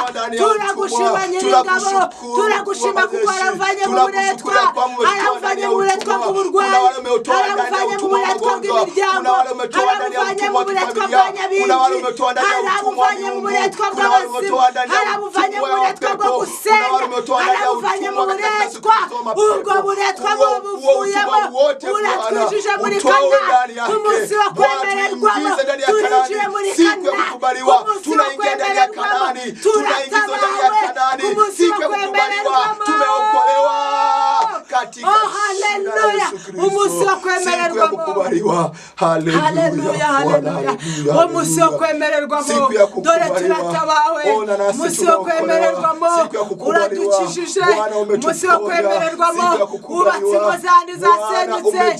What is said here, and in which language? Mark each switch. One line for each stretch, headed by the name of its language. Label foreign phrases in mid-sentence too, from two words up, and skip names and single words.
Kinyarwanda: Turagushima Nyir'ingabo, turagushima kuko aravanye mu buretwa, aravanye mu buretwa bw'uburwayi, aravanye mu buretwa bw'imiryango, aravanye mu buretwa bwa Nyabibi, aravanye mu buretwa bw'abazimu, aravanye mu buretwa bwo gusenga, aravanye mu buretwa, ubwo buretwa buvuyemo, uratwijije muri Kanaani. Umunsi wo kwemererwamo turinjiye muri Kanaani. Umunsi wo kwemererwamo turatabawe. Umunsi wo kwemererwamo
Swahili: tumeokolewa katika jina la Yesu Kristo.
Kinyarwanda: Umunsi wo kwemererwamo. Haleluya, haleluya. Umunsi wo kwemererwamo dore turatabawe. Umunsi wo kwemererwamo uradukijije. Umunsi wo kwemererwamo ubatse ingo zandi zasenyutse.